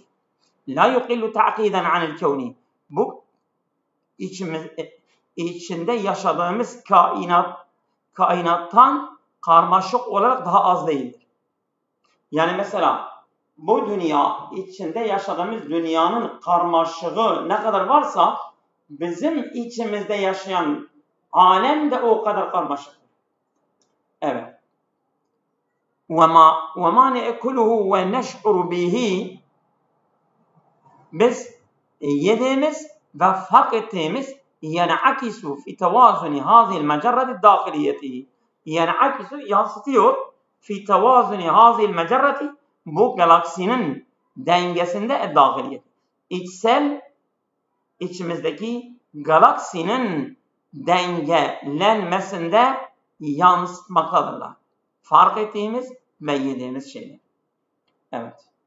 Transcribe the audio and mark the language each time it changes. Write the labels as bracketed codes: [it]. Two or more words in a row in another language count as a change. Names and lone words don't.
[ar] لا يقل تعقيداً عن الكون. [tr] Bu içinde yaşadığımız kainattan karmaşık olarak daha az değildir. Yani mesela bu dünya, içinde yaşadığımız dünyanın karmaşığı ne kadar varsa bizim içimizde yaşayan alem de o kadar karmaşık. Evet. [ar] وَمَا نَأْكُلُهُ وَنَشْعُرُ بِهِ. [tr] Biz yediğimiz ve fark ettiğimiz [ar] يَنْعَكِسُ فِي تَوَازُنِ هَذِهِ الْمَجَرَّةِ الدَّاخِلِيَّةِ. [tr] يَنْعَكِسُ yansıtıyor. [ar] فِي تَوَازُنِ هَذِهِ الْمَجَرَّةِ [tr] bu galaksinin dengesinde dahiliyet. İçimizdeki galaksinin dengelenmesinde yansıtmaktadırlar. Fark ettiğimiz ve yediğimiz şeyler. Evet.